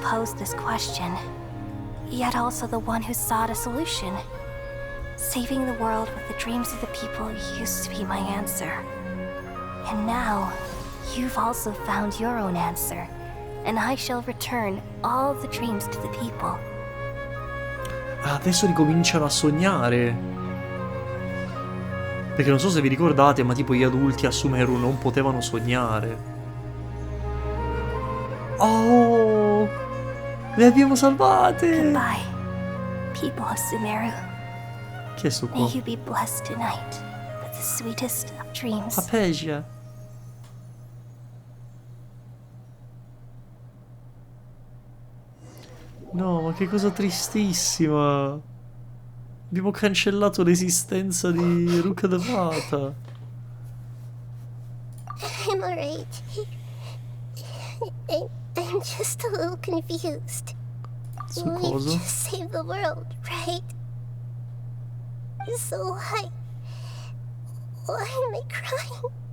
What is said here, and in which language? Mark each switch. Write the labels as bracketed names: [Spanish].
[English] posed this question, yet also the one who sought a solution. Saving the world with the dreams of the people used to be my answer. And now, you've also found your own answer, and I shall return all the dreams to the people. [Italian] Ah, adesso ricominciano a sognare. Perché non so se vi ricordate, ma tipo gli adulti a Sumeru non potevano sognare. Oh! Le abbiamo salvate! [English] Goodbye, people of Sumeru. [Italian] Chi è sto qua? [English] May you be blessed tonight with the sweetest of dreams. Apesia. [Italian] No, ma che cosa tristissima. Abbiamo cancellato l'esistenza di Ruka Devata. [English] I'm alright. I'm just a little confused. [Italian] Su [English] We've [Italian] cosa? [English] just saved the world, right? So why am I crying?